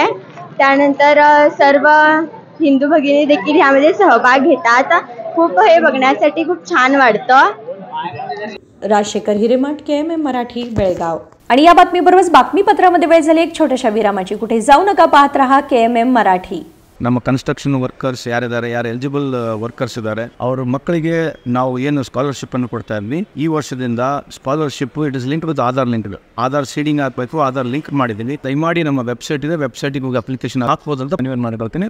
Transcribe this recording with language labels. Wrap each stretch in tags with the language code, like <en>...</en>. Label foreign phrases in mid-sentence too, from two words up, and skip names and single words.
<mr>त्यानंतर सर्व हिंदू भगिनी देखील ह्यामध्ये सहभाग घेतात. खूप हे बघण्यासाठी खूप छान वाटतं. राजशेखर हिरेमठ, KMM मराठी, बेळगाव. आणि या बातमीबरोबरच बातमीपत्रामध्ये वेळ झाली एक छोट्याशा विरामाची. कुठे जाऊ नका, पाहत रहा KMM मराठी.</mr> <kn>ನಮ್ಮ</kn> <en>construction workers</en> <kn>ಯಾರಿದ್ದಾರೆ, ಯಾರು</kn> <en>eligible workers</en> <kn>ಇದ್ದಾರೆ, ಅವ್ರ ಮಕ್ಕಳಿಗೆ ನಾವು ಏನು ಸ್ಕಾಲರ್ಶಿಪ್ಪನ್ನು ಕೊಡ್ತಾ ಇದ್ವಿ. ಈ ವರ್ಷದಿಂದ ಸ್ಕಾಲರ್ಶಿಪ್</kn> <en>it is link with Aadhaar link.</en> <kn>ಆಧಾರ್ ಸೀಡಿಂಗ್ ಆಗಬೇಕು, ಆಧಾರ್ ಲಿಂಕ್ ಮಾಡಿದ್ದೀವಿ. ದಯಮಾಡಿ ನಮ್ಮ ವೆಬ್ಸೈಟ್ ಇದೆ, ವೆಬ್ಸೈಟ್ಗೆ ಹೋಗಿ ಅಪ್ಲಿಕೇಶನ್ ಹಾಕ್ಬೋದು ಅಂತ ಮನವಿ ಮಾಡಿಕೊಳ್ತೀನಿ.</kn>